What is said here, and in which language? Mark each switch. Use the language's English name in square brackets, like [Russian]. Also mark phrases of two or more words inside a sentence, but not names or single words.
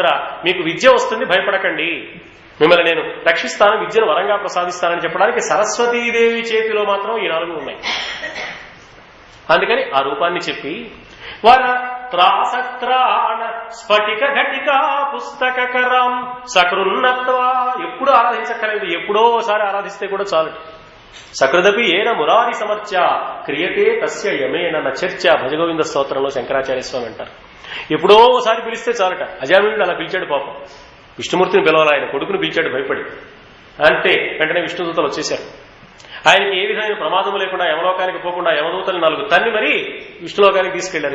[Telugu] మీకు విద్య వస్తుంది, భయపడకండి, మిమ్మల్ని నేను రక్షిస్తాను, విద్యను వరంగా ప్రసాదిస్తానని చెప్పడానికి సరస్వతీదేవి చేతిలో మాత్రం ఈ 4 ఉన్నాయి. అందుకని ఆ రూపాన్ని చెప్పి [Sanskrit] వర త్రాసత్రాణ స్ఫటిక ఘటికా పుస్తకరం సకృన్నత్వా. [Telugu] ఎప్పుడు ఆరాధించక్కర్లేదు, ఎప్పుడోసారి ఆరాధిస్తే కూడా చాలు. [Sanskrit] సకృదపి ఏన మురారి సమర్చ క్రియతే తస్య యమేన నచర్చ. [Telugu] భజగోవింద స్తోత్రంలో శంకరాచార్య స్వామి అంటారు. ఎప్పుడో ఒకసారి పిలిస్తే చాలట. అజామినుడు అలా పిలిచాడు పాపం. విష్ణుమూర్తిని పిలవాలి, ఆయన కొడుకును పిలిచాడు భయపడి. అంటే వెంటనే విష్ణుదూతలు వచ్చేశారు. ఆయనకి ఏ విధమైన ప్రమాదం లేకుండా యమలోకానికి పోకుండా యమదూతలు 4 తన్ని మరీ విష్ణులోకానికి తీసుకెళ్లారు.